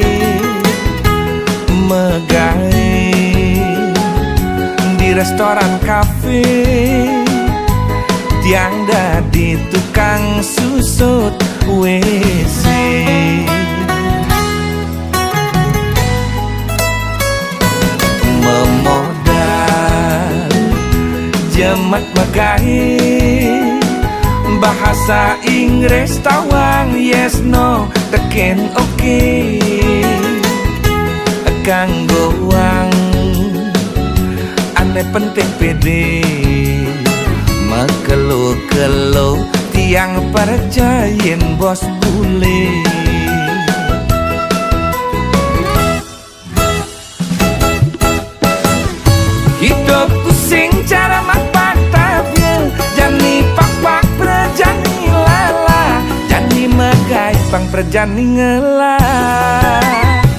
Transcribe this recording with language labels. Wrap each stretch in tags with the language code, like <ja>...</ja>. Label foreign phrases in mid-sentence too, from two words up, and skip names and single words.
<ban>megai di restoran kafe, tiang dadi tukang susut WC. Jemat megai bahasa Inggris tawang</ban> <en>yes no</en> <ban>teken oke. Kanggo wang ane penting pede, makelo-kelo tiang percayin bos bule. Hidupku sing cara mak patah, jani perjani ngelah.</ban>